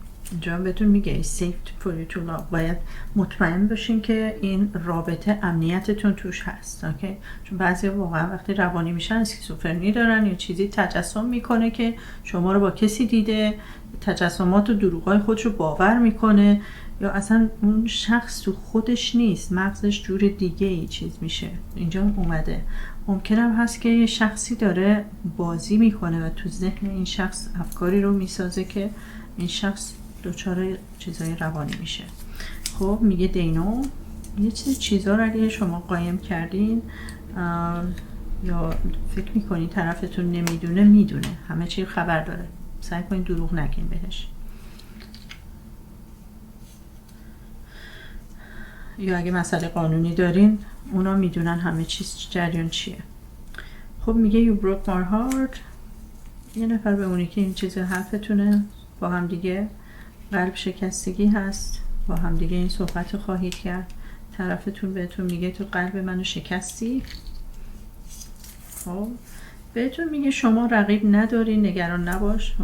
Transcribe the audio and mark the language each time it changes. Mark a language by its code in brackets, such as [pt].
[fa] اینجا هم بهتون میگه [en] safe for you to love. [fa] باید مطمئن باشین که این رابطه امنیتتون توش هست. اوکی؟ چون بعضی واقعا وقتی روانی میشن اسکیزوفرنی دارن یا چیزی تجسم میکنه که شما رو با کسی دیده، تجسمات و دروغای خودش رو باور میکنه، یا اصلا اون شخص تو خودش نیست، مغزش جور دیگه ای چیز میشه. اینجا اومده ممکنم هست که یه شخصی داره بازی میکنه و تو ذهن این شخص افکاری رو میسازه که این شخص دچار چیزای روانی میشه. خب میگه دینو یه چیزا رو علیه شما قایم کردین یا فکر میکنین طرفتون نمیدونه، میدونه، همه چی خبر داره. سعی کنین دروغ نگین بهش. یا اگه مسئله قانونی دارین اونا میدونن همه چیز جریان چیه. خب میگه [en] you broke my heart. [fa] یه نفر بمونه که این چیز حرفتونه، با هم دیگه قلب شکستگی هست، با هم دیگه این صحبت خواهید کرد. طرفتون بهتون میگه تو قلب منو شکستی. خب بهتون میگه شما رقیب نداری، نگران نباش.